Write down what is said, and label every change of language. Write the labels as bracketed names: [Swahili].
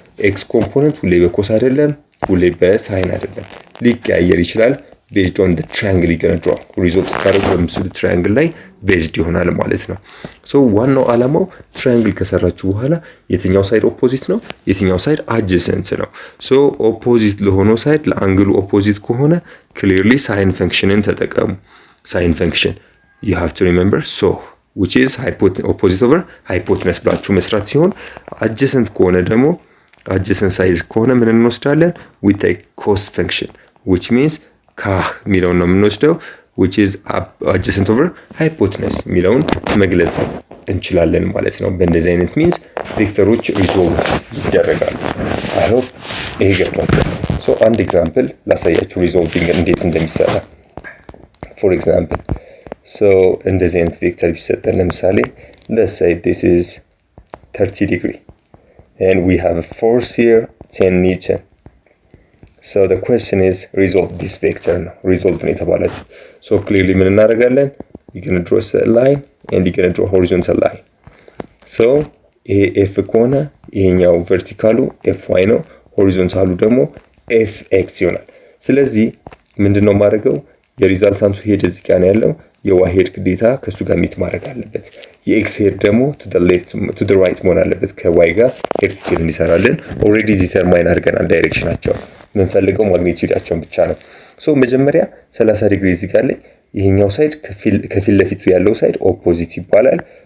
[Amharic] x ኮምፖነንት ሁሌ በኮስ አይደለም፣ ሁሌ በሳይን አይደለም፣ ሊቀያየር ይችላል። [English] based on the triangle you're going to draw [Amharic] ሪዞልቭ ስታደርጉ በምስሉ ትራያንግል ላይ ቤዝድ ይሆናል ማለት ነው። ሶ ዋናው ዓላማው ትራያንግል ከሰራችሁ በኋላ የትኛው ሳይድ ኦፖዚት ነው፣ የትኛው ሳይድ አድጀሰንት ነው። ሶ ኦፖዚት ለሆነው ሳይድ ለአንግሉ ኦፖዚት ከሆነ ክሊርሊ ሳይን ፈንክሽንን ተጠቀሙ። ሳይን ፈንክሽን [English] you have to remember so which is opposite over hypotenuse [Amharic] ብላችሁ መስራት ሲሆን አድጀሰንት ከሆነ ደግሞ አድጀሰንት ሳይድ ከሆነ ምን እንወስዳለን? [English] we take cos function which means [Amharic] ካህ ሚለውን ነው የምንወስደው [English] which is adjacent over hypotenuse [Amharic] ሚለውን መግለጽ እንችላለን ማለት ነው። በእንደዚህ አይነት ሚንስ ቬክተሮች ሪዞልቭ ይደረጋሉ። [English] I hope [Amharic] ይሄ ገብቷችኋል። [English] so [Amharic] አንድ ኤግዛምፕል ላሳያችሁ ሪዞልቪንግ እንዴት እንደሚሰራ። [English] for example so [Amharic] እንደዚህ አይነት ቬክተር ቢሰጠን ለምሳሌ [English] let's say this is 30 degree and we have a force here 10 Newton. So the question is resolve this vector now. [Amharic] Resolve ነው የተባላችሁ። So clearly ምን እናደርጋለን? [English] You're going to draw a line and you're going to draw horizontal line. [Amharic] So ይሄ f ከሆነ ይሄኛው ቨርቲካሉ fy ነው፣ ሆሪዞንታሉ ደግሞ fx ይሆናል። ስለዚህ ምንድነው ማድረገው? የሪዛልታንቱ ሄድ እዚህ ጋር ነው ያለው። የy ሄድ ግዴታ ከሱ ጋር ሚት ማድረግ አለበት። የx ሄድ ደግሞ [English] to the left to the right [Amharic] መሆን አለበት ከy ጋር ሄድ ቱ ቴል እንዲሰራልን ኦሬዲ ዲተርማይን አድርገናል ዳይሬክሽናቸው። የምንፈልገው ማግኒቲዩዳቸውን ብቻ ነው። ሶ መጀመሪያ 30 ዲግሪ እዚህ ጋር ላይ ይሄኛው ሳይድ ከፊት ለፊቱ ያለው ሳይድ ኦፖዚት ይባላል።